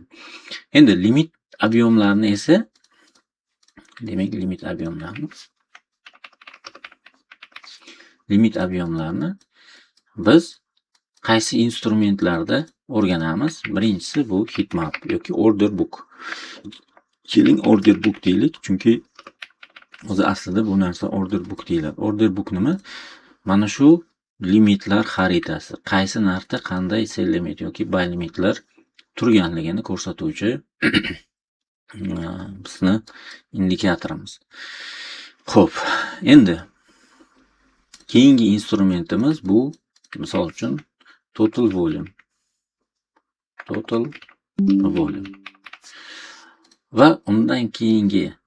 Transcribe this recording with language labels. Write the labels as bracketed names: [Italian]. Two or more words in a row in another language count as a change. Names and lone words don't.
[Uzbek] Endi limit объемlarni esa, demak limit объемlarni biz qaysi instrumentlarda o'rganamiz? Birinchisi bu heatmap yoki [English] order book. [Uzbek] Keling [English] order book [Uzbek] deylik, chunki o'zi aslida bu narsa [English] order book [Uzbek] deyiladi. Order book nima? Mana shu limitlar xaritasi, qaysi narxda qanday [English] sell limit [Uzbek] yoki [English] buy limitlar [Uzbek] turganligini ko'rsatuvchi bizni indikatorimiz. Xo'p, endi keyingi instrumentimiz bu, misol uchun [English] total volume [Uzbek] va undan keyingi